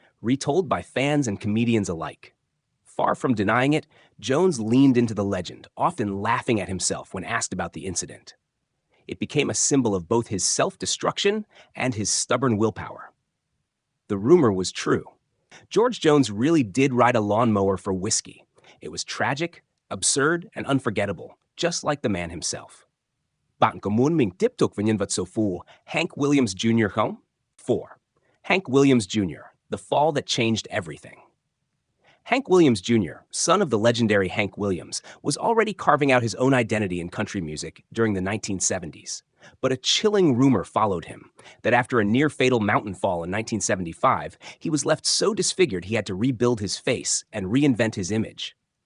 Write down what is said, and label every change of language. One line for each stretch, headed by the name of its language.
English: retold by fans and comedians alike. Far from denying it, Jones leaned into the legend, often laughing at himself when asked about the incident. It became a symbol of both his self-destruction and his stubborn willpower. The rumor was true. George Jones really did ride a lawnmower for whiskey. It was tragic, absurd, and unforgettable, just like the man himself.
Vietnamese: Bạn có muốn mình tiếp tục với nhân vật số 4, Hank Williams Jr. không? 4.
English: Hank Williams Jr., the fall that changed everything. Hank Williams Jr., son of the legendary Hank Williams, was already carving out his own identity in country music during the 1970s. But a chilling rumor followed him, that after a near-fatal mountain fall in 1975, he was left so disfigured he had to rebuild his face and reinvent his image.